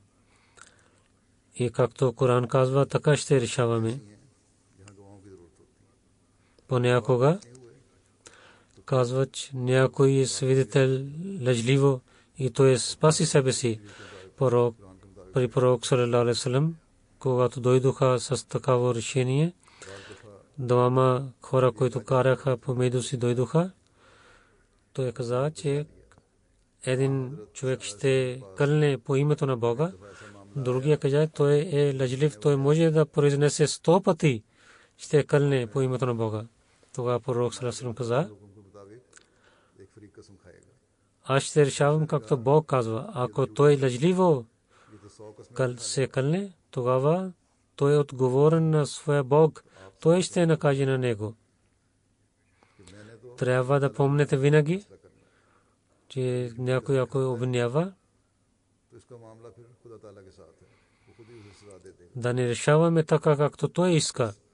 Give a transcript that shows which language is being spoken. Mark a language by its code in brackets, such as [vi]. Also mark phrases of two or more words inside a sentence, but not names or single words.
[bg] И както Коран казва, така ще решаваме. Понякога казва, че някой свидетел лъжливо и той спаси себе си. При пророк [ar] صلى الله عليه وسلم, [bg] когато дойдоха с такава решение, двама хора, които караха помежду си, дойдоха. Той каза, че един човек ще кълне по името на Бога. Другия каза, той е лъжлив, той може да произнесе 100 пъти, ще кълне по името на Бога. Тогава пророк [ar] صلى الله عليه وسلم [bg] каза, аз ще решавам както Бог казва. Ако той лъжливо се кълне, тогава той е отговорен на своя Бог. Той ще накаже на него. Трябва да помните винаги, че някой ако обвинява, да не решаваме така, както той иска.